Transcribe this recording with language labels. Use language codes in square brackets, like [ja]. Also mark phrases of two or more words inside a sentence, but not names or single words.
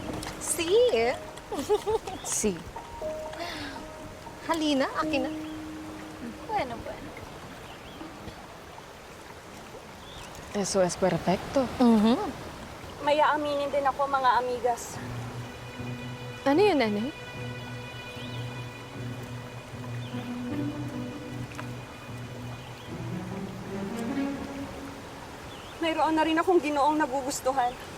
[tl] Si? Si. Halina, akin na. [es] Bueno, bueno. Eso es perfecto. [tl] May aaminin din ako, mga amigas. Ano yun, Nanay? Mayroon na rin akong ginoong nagugustuhan.